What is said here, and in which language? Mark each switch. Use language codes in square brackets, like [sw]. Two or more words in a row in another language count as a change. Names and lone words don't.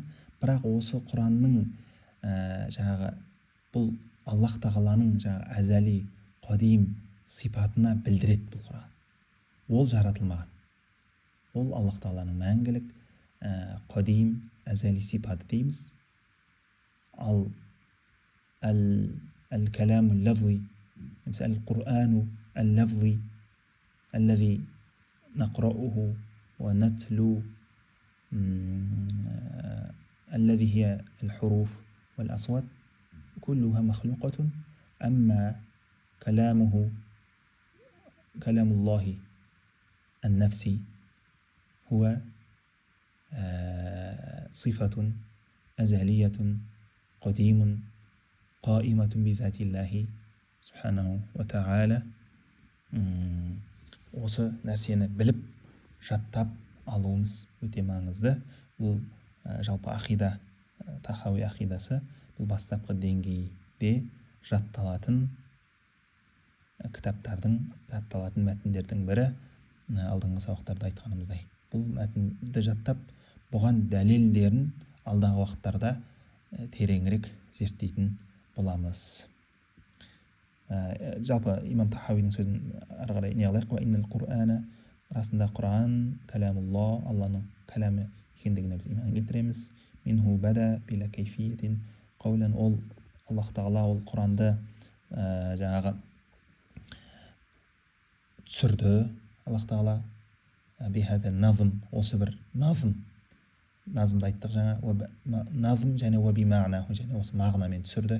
[kk] Бірақ осы Құранның жаңағы бұл Аллах тағаланың жаңағы әзәли, қадим сипатына білдіреді бұл Құран. Ол жаратылмаған. Ол Аллах тағаланың мәңгілік қадим әзәли сипаты дейміз. [ar] Ал الكلام اللفظي مثل القرآن اللفظي الذي نقرأه ونتلو الذي هي الحروف والأصوات كلها مخلوقة. أما كلام الله النفسي هو صفة أزلية قديم قائمة بذات الله سبحانه وتعالى. [kk] Осы нәрсені біліп, жаттап алуымыз өте маңызды. Бұл жалпы ақида, тахауи ақидасы, бұл бастапқы деңгейде жатталатын кітаптардың, жатталатын мәтіндердің бірі. Алдыңғы сабақтарда айтқанымыздай. Бұл мәтінді жаттап, бұған дәлелдерін алдағы уақыттарда тереңірек зерттейтін боламыз. Жалпы имам Тахауидің сөзін ары қарай не алайық. [ar] وإن القرآن, [kk] расында Құран кәләмулла, Алланың кәләмі екендігіне біз иман келтіреміз. [ar] منه بدا بلا كيفية قولا, [kk] ол Аллах тағала ол Құранды жаңағы түсірді. Аллах тағала [ar] بهذا النظم, [kk] осы бір назмды айттық жаңа. Назм және [ar] وبالمعنى, [kk] және осы мағынамен түсірді.